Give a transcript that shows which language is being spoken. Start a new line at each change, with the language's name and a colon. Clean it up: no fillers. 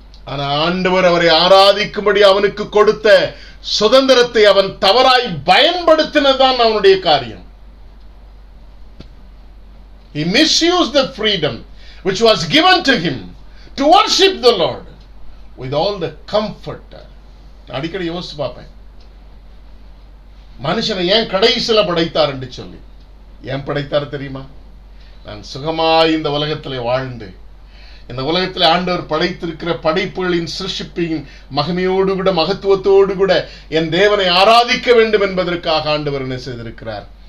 Tamil: ஆனா ஆண்டவர் அவரை ஆராதிக்கும்படி அவனுக்கு கொடுத்த சுதந்திரத்தை அவன் தவறாய் பயன்படுத்தினதுதான் அவனுடைய காரியம்.
English: He misused the freedom which was given to him to worship the Lord with all the comfort.
Tamil: அடிக்கடி யோசிச்சு பார்ப்பேன், மனுஷனை ஏன் கடைசியில படைத்தார் என்று சொல்லி. ஏன் படைத்தார் தெரியுமா? நான் சுகமாய் இந்த உலகத்திலே வாழ்ந்து இந்த உலகத்தில் ஆண்டவர் படைத்திருக்கிற படைப்புகளின் சிருஷ்டிப்பின் மகிமையோடு கூட மகத்துவத்தோடு கூட என் தேவனை ஆராதிக்க வேண்டும் என்பதற்காக ஆண்டவர் என்ன செய்திருக்கிறார்?